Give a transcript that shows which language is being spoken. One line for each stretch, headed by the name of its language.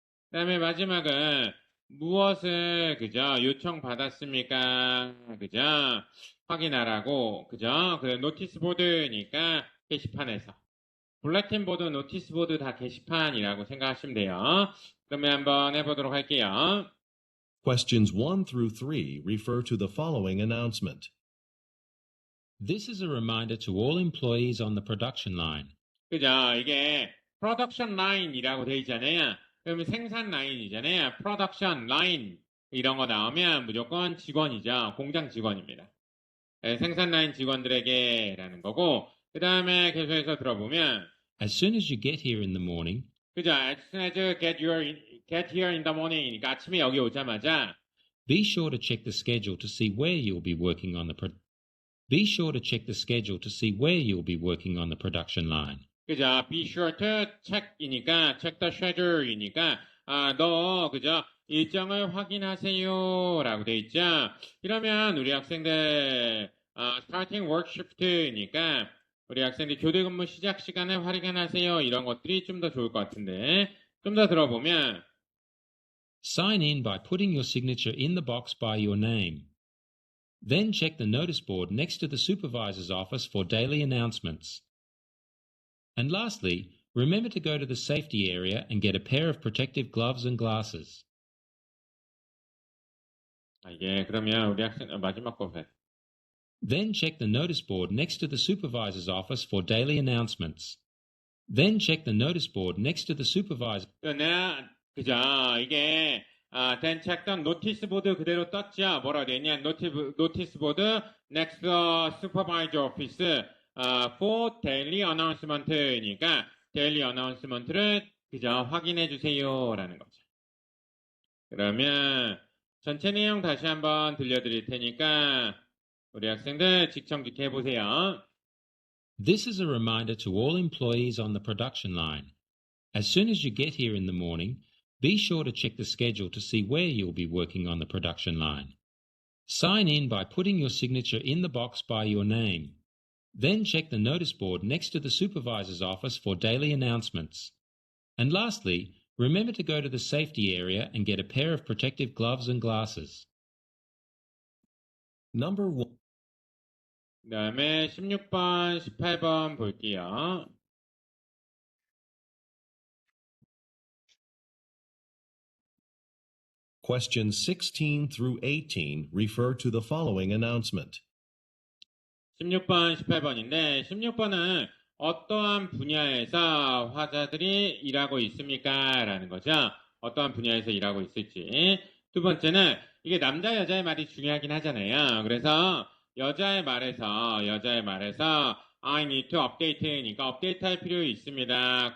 Korean: 그 다음에 마지막은 무엇을 그죠? 요청받았습니까? 그죠? 확인하라고 그죠? 그 노티스 보드니까 게시판에서 블랙앤 보드, 노티스 보드 다 게시판이라고 생각하시면 돼요. 그러면 한번 해보도록 할게요.
English: Questions 1 through 3 refer to the following announcement. This is a reminder to all employees on the production line.
Korean: 그죠? 이게 프로덕션 라인이라고 되어 있잖아요. 그러면 생산 라인이잖아요. 프로덕션 라인 이런 거 나오면 무조건 직원이죠. 공장 직원입니다. 네, 생산 라인 직원들에게 라는 거고 그 다음에 계속해서 들어보면
English: As soon as you get here in the morning,
Korean: 그죠?
English: As soon as you get here in the morning이니까
Korean: 아침에 여기 오자마자
English: be sure to check the schedule to see where you'll be working on the production line.
Korean: 그죠?
English: be sure to check이니까 check the schedule이니까
Korean: 너 그죠? 일정을 확인하세요라고 돼 있죠. 이러면 우리 학생들
English: starting work shift
Korean: 니까 우리 학생들 교대 근무 시작 시간을 확인하세요. 이런 것들이 좀 더 좋을 것 같은데 좀 더 들어보면
English: Sign in by putting your signature in the box by your name. Then check the notice board next to the supervisor's office for daily announcements. And lastly, remember to go to the safety area and get a pair of protective gloves and glasses.
Korean: 이게 그러면 우리 학생 마지막 거 해.
English: Then check the notice board next to the supervisor's office for daily announcements. Then check the notice board next to the supervisor.
Korean: 내가 그죠? 이게
English: then check the notice board
Korean: 그대로 떴죠. 뭐라 되냐?
English: notice board next to supervisor office for daily announcement이니까 daily announcement를
Korean: 그죠? 확인해 주세요라는 거죠. 그러면 전체 내용 다시 한번 들려드릴 테니까 우리 학생들 직청직해 보세요.
English: This is a reminder to all employees on the production line. As soon as you get here in the morning, be sure to check the schedule to see where you'll be working on the production line. Sign in by putting your signature in the box by your name. Then check the notice board next to the supervisor's office for daily announcements. And lastly, remember to go to the safety area and get a pair of protective gloves and glasses. Number 1.
Korean: 그 다음에 16번, 18번 볼게요.
English: Questions 16 through 18 refer to the following announcement.
Korean: 16번, 18번인데 16번은 어떠한 분야에서 화자들이 일하고 있습니까? 라는 거죠. 어떠한 분야에서 일하고 있을지. 두 번째는 이게 남자 여자의 말이 중요하긴 하잖아요. 그래서 여자의 말에서
English: I need to update
Korean: 니까 업데이트할 필요 있습니다.